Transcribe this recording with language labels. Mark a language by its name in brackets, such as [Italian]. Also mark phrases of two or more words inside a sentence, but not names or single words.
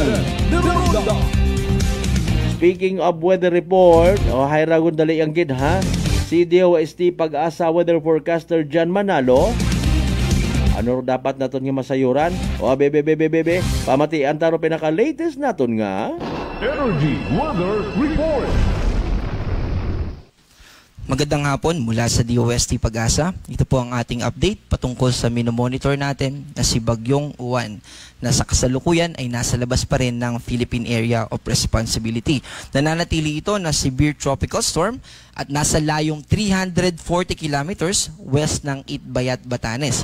[English] Speaking of weather report, [Hiligaynon] hayragon dali ang gid ha. Si DOST Pag-asa [English] weather forecaster [Hiligaynon] John Manalo. Ano dapat naton nga masayuran? O bebe, pamatian taro pinaka-latest naton nga Energy Weather Report. [Filipino] Magandang hapon mula sa DOST Pag-asa. Ito po ang ating update patungkol sa minomonitor natin na si Bagyong Uwan na sa kasalukuyan ay nasa labas pa rin ng Philippine Area of Responsibility. Nananatili ito na [English] severe tropical storm [Filipino] at nasa layong 340 [English] kilometers west [Filipino] ng Itbayat, Batanes.